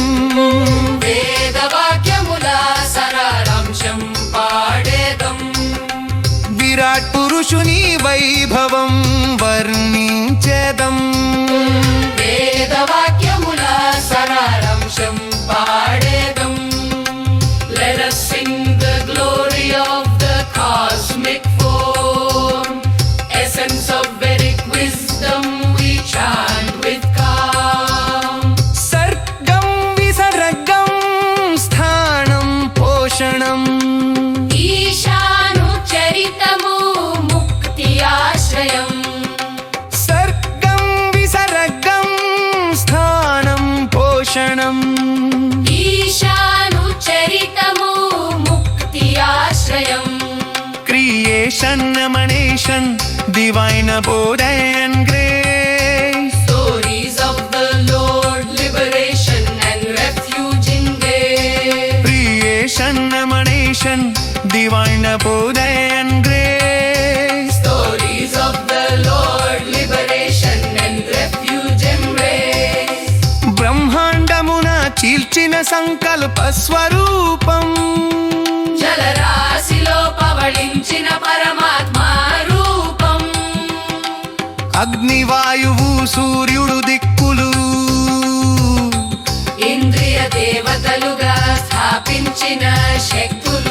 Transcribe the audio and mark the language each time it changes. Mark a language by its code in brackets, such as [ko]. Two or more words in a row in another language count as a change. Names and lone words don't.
[te] వేదవాక్యముల సారాంశం పాడేదం విరాట్ పురుషుని వైభవం వర్ణించెదం వేదవాక్యముల సారాంశం పాడేదం [en] Let us sing the glory of the cosmic form, essence of Vedic wisdom we chant with calm. [sa] सर्गं विसर्गं स्थानं पोषणम् [te] ఈశానుచరితము ముక్తి ఆశ్రయం [sa] सर्गं विसर्गं स्थानं पोषणम् [te] ఈశానుచరితము ముక్తి ఆశ్రయం [en] creation emanation divine abode and grace Stories of the Lord, liberation and refuge in grace. creation emanation divine abode and grace Stories of the Lord, liberation and refuge embrace. [te] బ్రహ్మాండమున చీల్చిన సంకల్ప స్వరూపం జలరాశిలో పవళించిన పరమాత్మ రూపం అగ్నివాయువు సూర్యుడు దిక్కులు ఇంద్రియ దేవతలుగా స్థాపించిన శక్తులు